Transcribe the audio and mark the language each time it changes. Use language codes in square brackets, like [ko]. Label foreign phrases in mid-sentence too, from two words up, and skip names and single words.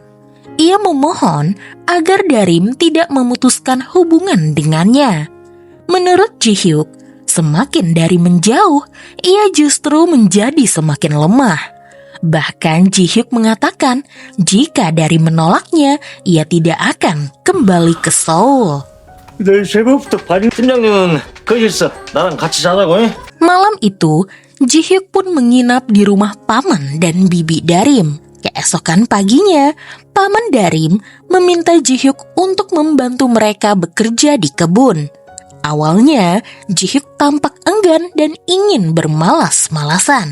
[id] Ia memohon agar Darim tidak memutuskan hubungan dengannya. Menurut Ji-hyuk, semakin Darim menjauh, ia justru menjadi semakin lemah. Bahkan Ji-hyuk mengatakan jika Darim menolaknya, ia tidak akan kembali ke Seoul. [ko] 내일 새벽부터 발인 팀장님은 거기 있어. 나랑 같이 자자고. [id] Malam itu, Ji-hyuk pun menginap di rumah paman dan bibi Darim. Keesokan paginya, paman Darim meminta Ji-hyuk untuk membantu mereka bekerja di kebun. Awalnya, Ji-hyuk tampak enggan dan ingin bermalas-malasan.